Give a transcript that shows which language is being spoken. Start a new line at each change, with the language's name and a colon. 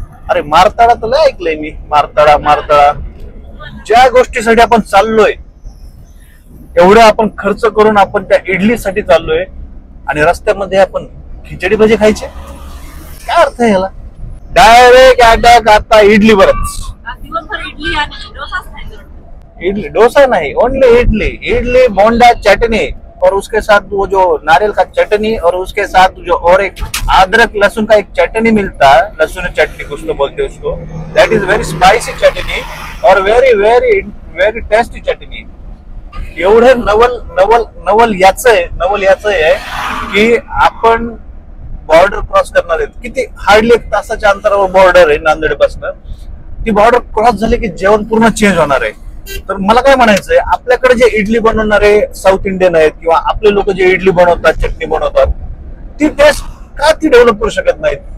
Marathi: अरे मारताळा तर लय ऐकलंय मी. मारताळा ज्या गोष्टीसाठी आपण चाललोय, एवढ्या आपण खर्च करून आपण त्या इडलीसाठी चाललोय आणि रस्त्यामध्ये आपण खिचडी भजी खायचे. काय अर्थ आहे याला? डायरेक्ट अटॅक आता इडलीवरच.
Hindi: इडली डोसा नहीं, ओनली इडली बोंडा चटनी और उसके साथ वो जो नारियल का चटनी और उसके साथ जो और एक अदरक लहसुन का एक चटनी मिलता है, लहसुन चटनी कुछ तो बोलते हैं उसको.
English: That is very spicy chutney और very very very tasty chutney.
Marathi: एवढं नवल याच आहे की आपण बॉर्डर क्रॉस करणार आहेत. किती हार्डली 1 तासाच्या अंतरावर बॉर्डर आहे नांदेड पासून. ती बॉर्डर क्रॉस झाली की जेवण पूर्ण चेंज होणार आहे. तर मला काय म्हणायचंय, आपल्याकडे जे इडली बनवणारे साऊथ इंडियन आहेत किंवा आपले लोक जे इडली बनवतात, चटणी बनवतात, ती टेस्ट का ती डेव्हलप करू शकत नाहीत?